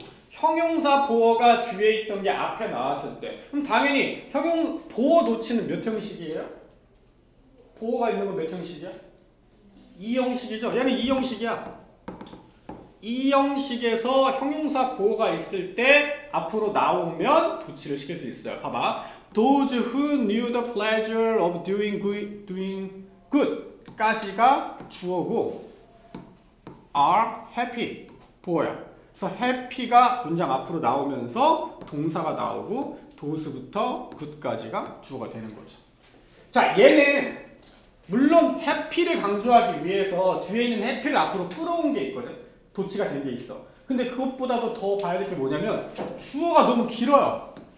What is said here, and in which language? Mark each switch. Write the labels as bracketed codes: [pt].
[ko] 형용사 보어가 뒤에 있던 게 앞에 나왔을 때 그럼 당연히 보어 도치는 몇 형식이에요? 보어가 있는 건 몇 형식이야? 2형식이죠. 얘는 2형식이야. 2형식에서 형용사 보어가 있을 때 앞으로 나오면 도치를 시킬 수 있어요. 봐봐. [en] Those who knew the pleasure of doing good [ko] 까지가 주어고 [en] are happy [ko] 보어야. 그래서 happy가 문장 앞으로 나오면서 동사가 나오고 does부터 good까지가 주어가 되는 거죠. 자, 얘는 물론 happy를 강조하기 위해서 뒤에 있는 happy를 앞으로 끌어온 게 있거든. 도치가 된 게 있어. 근데 그것보다도 더 봐야 될 게 뭐냐면 주어가 너무 길어요.